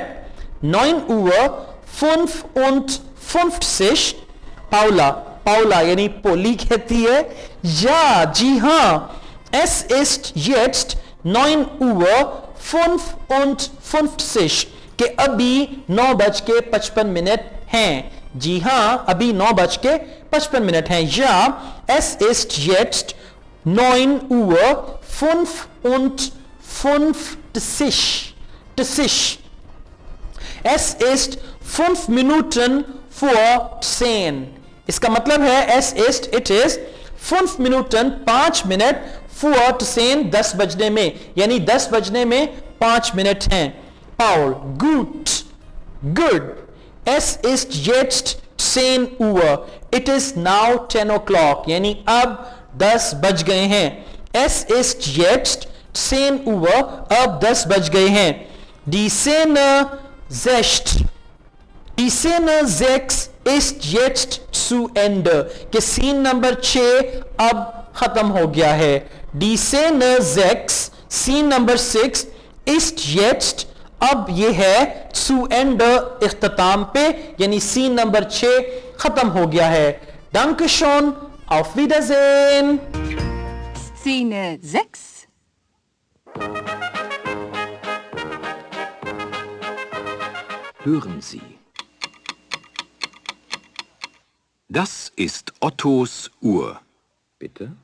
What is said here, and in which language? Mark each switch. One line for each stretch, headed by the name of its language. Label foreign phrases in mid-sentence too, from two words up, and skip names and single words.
German: 9 Uhr 55.
Hindi: पाउला यानी पोली कहती है या जी हां.
German: Es ist jetzt 9 Uhr 55
Hindi: के अभी 9 बज के 55 मिनट हैं. जी हां अभी 9 बज के 55 मिनट हैं.
German: या es ist jetzt 9 Uhr 55. Es ist 5 Minuten vor 10.
Hindi: इसका मतलब है
German: es ist
English: it is
Hindi: 5 Minuten 5 मिनट vor 10 10 बजने में. यानी 10 बजने में 5 मिनट हैं.
English: Paul, good.
German: Es ist jetzt 10 Uhr.
English: It is now 10 o'clock.
Hindi: यानी अब 10 बज गए हैं.
German: Es ist jetzt 10 Uhr.
Hindi: अब 10 बज गए हैं.
German: Die Szene 6 ist jetzt zu Ende.
Hindi: कि सीन नंबर 6 अब खत्म हो गया है.
German: Die Szene 6
Hindi: सीन नंबर 6
German: ist jetzt
Hindi: अब ये है
German: zu Ende
Hindi: इख्तिताम पे. यानी सीन नंबर 6 खत्म हो गया है.
German: Dankeschön. Auf Wiedersehen. Szene 6. Hören Sie. Das ist Ottos Uhr. Bitte?